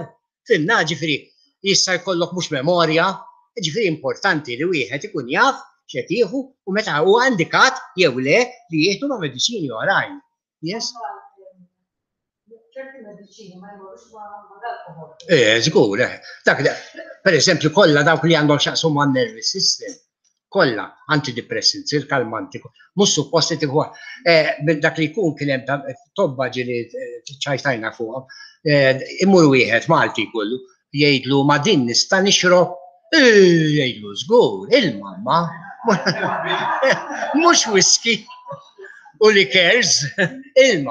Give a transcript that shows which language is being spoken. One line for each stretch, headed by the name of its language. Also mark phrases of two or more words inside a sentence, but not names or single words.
Maltese: Fimna ġifieri jista' jkollok mhux memorja, ġifieri importanti li wieħed ikun jaf x'qed jieħu u meta huwa indikat jew le li jieħdu ma' mediċini oħrajn. Yes? ċerti mediċini ma jmorrux mal-alkohol. Żgur, dak pereżempju kollha dawk li għandhom x'jaqsmu man-
English: nervous system.
Maltese: kollha, antidepressants, il-kalmanti, mhux suppost li tieħu minn dak li jkun kien hemm tobba ġieli ċajtajna fuqhom, imur wieħed Malti kollu, jgħidlu ma din nista' nixrob, jgħidlu żgur, il-mamma, mhux whisky u likers, ilma.